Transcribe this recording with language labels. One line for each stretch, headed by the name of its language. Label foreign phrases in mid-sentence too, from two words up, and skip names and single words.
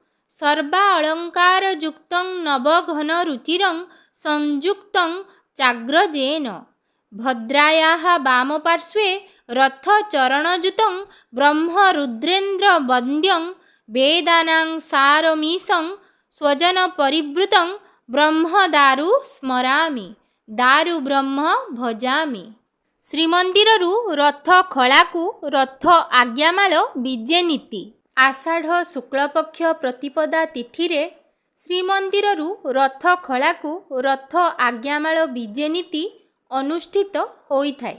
Sanskrit: सर्वालंकारयुक्तं नवघन रुचिरं संयुक्तं चाग्रजेन भद्रायाः वामपार्श्वे रथचरणयुतं ब्रह्मरुद्रेन्द्र वन्द्यं वेदानां सारमीशं स्वजनपरिवृतं ब्रह्मदारु स्मरामि दारु ब्रह्म भजामि।
Odia: ଶ୍ରୀମନ୍ଦିରରୁ ରଥ ଖଳାକୁ ରଥ ଆଜ୍ଞାମାଳ ବିଜେ ନୀତି। ଆଷାଢ଼ ଶୁକ୍ଳପକ୍ଷ ପ୍ରତିପଦା ତିଥିରେ ଶ୍ରୀମନ୍ଦିରରୁ ରଥ ଖଳାକୁ ରଥ ଆଜ୍ଞାମାଳ ବିଜେ ନୀତି ଅନୁଷ୍ଠିତ ହୋଇଥାଏ।